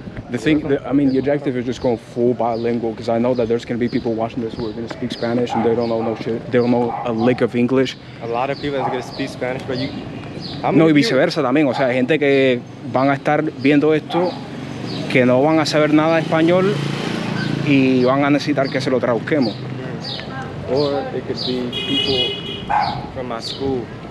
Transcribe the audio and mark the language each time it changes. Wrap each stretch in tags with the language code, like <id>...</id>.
<en>The objective is just going full bilingual because I know that there's going to be people watching this who are going to speak Spanish and they don't know no shit. They don't know a lick of English. A lot of people are going to speak Spanish, but you...</en> <es>No, y viceversa también, o sea, hay gente que van a estar viendo esto que no van a saber nada de español y van a necesitar que se lo traduzquemos.</es> <en>Or it could be people from my school.</en>